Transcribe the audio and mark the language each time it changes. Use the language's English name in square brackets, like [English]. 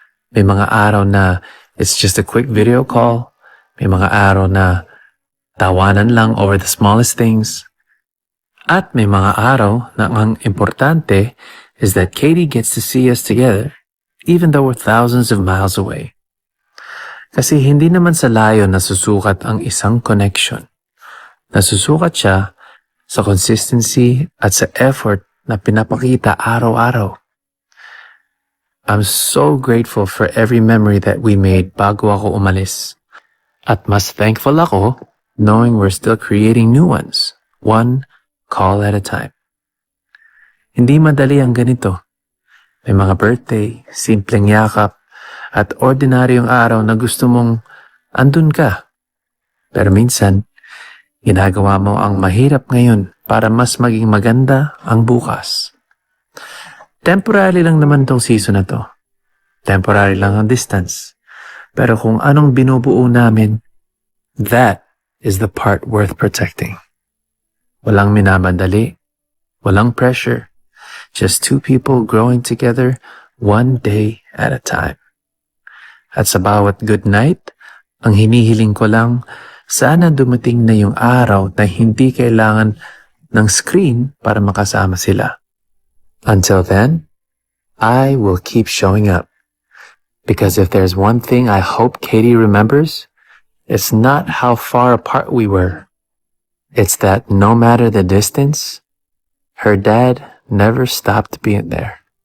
[Filipino] May mga araw na [English] it's just a quick video call. [Filipino] May mga araw na tawanan lang [English] over the smallest things. [Filipino] At may mga araw na ang importante [English] is that Katie gets to see us together, even though we're thousands of miles away. [Filipino] Kasi hindi naman sa layo nasusukat ang isang connection. Nasusukat siya sa consistency at sa effort na pinapakita araw-araw. [English] I'm so grateful for every memory that we made [Filipino] bago ako umalis. At mas [English] thankful ako knowing we're still creating new ones, one call at a time. [Filipino] Hindi madali ang ganito. May mga birthday, simpleng yakap, at ordinaryong araw na gusto mong andun ka. Pero minsan, ginagawa mo ang mahirap ngayon para mas maging maganda ang bukas. Temporary lang naman tong season na to. Temporary lang ang distance. Pero kung anong binubuo namin, [English] that is the part worth protecting. [Filipino] Walang minamadali, walang pressure, [English] just two people growing together one day at a time. [Filipino] At sa bawat good night, ang hinihiling ko lang, sana dumating na yung araw na hindi kailangan ng screen para makasama sila. [English] Until then, I will keep showing up. Because if there's one thing I hope Katie remembers, it's not how far apart we were. It's that no matter the distance, her dad never stopped being there.